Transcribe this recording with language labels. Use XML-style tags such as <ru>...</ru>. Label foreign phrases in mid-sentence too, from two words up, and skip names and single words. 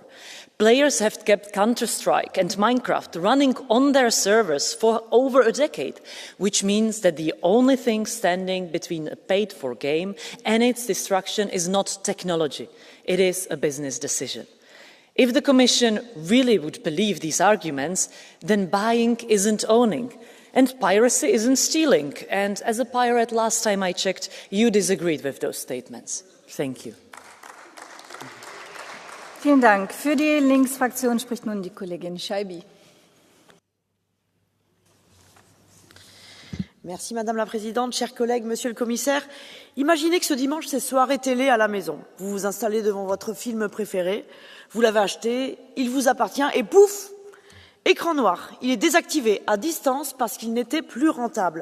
<en>Players have kept Counter-Strike and Minecraft running on their servers for over a decade, which means that the only thing standing between a paid-for game and its destruction is not technology, it is a business decision. If the Commission really would believe these arguments, then buying isn't owning. And piracy isn't stealing. And as a pirate, last time I checked, you disagreed with those statements. Thank you.</en> <de>Vielen Dank. Für die Linksfraktion spricht nun die Kollegin Scheibi.</de> <fr>Merci Madame la Présidente, chers collègues, Monsieur le Commissaire. Imaginez que ce dimanche, c'est soirée télé à la maison. Vous vous installez devant votre film préféré, vous l'avez acheté, il vous appartient et pouf! Écran noir, il est désactivé à distance parce qu'il n'était plus rentable.</fr>